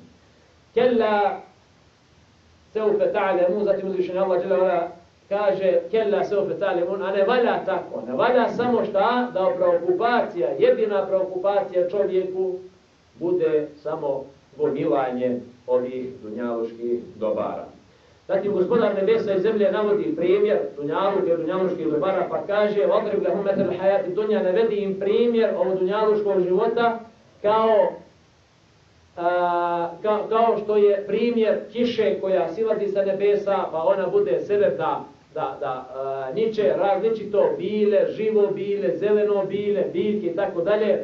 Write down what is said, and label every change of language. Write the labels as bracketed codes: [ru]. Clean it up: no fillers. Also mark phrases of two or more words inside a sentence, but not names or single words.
[ar] كلا سوف تعلمون, [bs] zatim uzvišeni Allah [ar] جل وعلا [bs] kaže [ar] كلا سوف تعلمون, [bs] a ne valja tako, ne valja samo šta da preokupacija, jedina preokupacija čovjeku bude samo gomilanje ovih dunjaluških dobara. Zatim gospodar nebesa i zemlje navodi primjer dunjaluških dobara pa kaže [ar] وَضْرِبْ لَهُمْ مَثَلَ الْحَيَاةِ الدُّنْيَا, [bs] navedi im primjer ovog dunjaluškog života kao što je primjer kiše koja silazi sa nebesa pa ona bude sebe da niče različito bile, živo bile, zeleno bile, biljke i tako dalje.